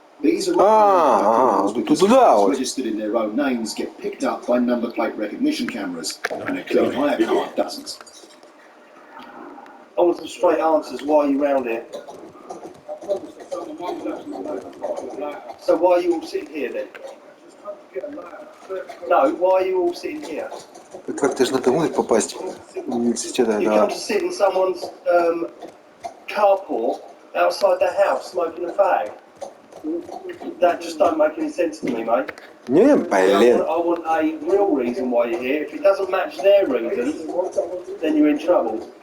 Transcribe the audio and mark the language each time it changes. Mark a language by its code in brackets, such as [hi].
[en] These are cars registered in their own names get picked up by number plate recognition cameras, and a clean hire car doesn't. I want some straight answers. Why are you round here? So why are you all sitting here then? No, why are you all sitting here? [ru] Как-то же надо будет попасть в университет, [en] You [ru] да. [en] come to sit in someone's carport outside their house smoking a fag. That just don't make any sense to me, mate. [ru] Не, блин. [en] I want a real reason why you're here. If it doesn't match their reasons, then you're in trouble.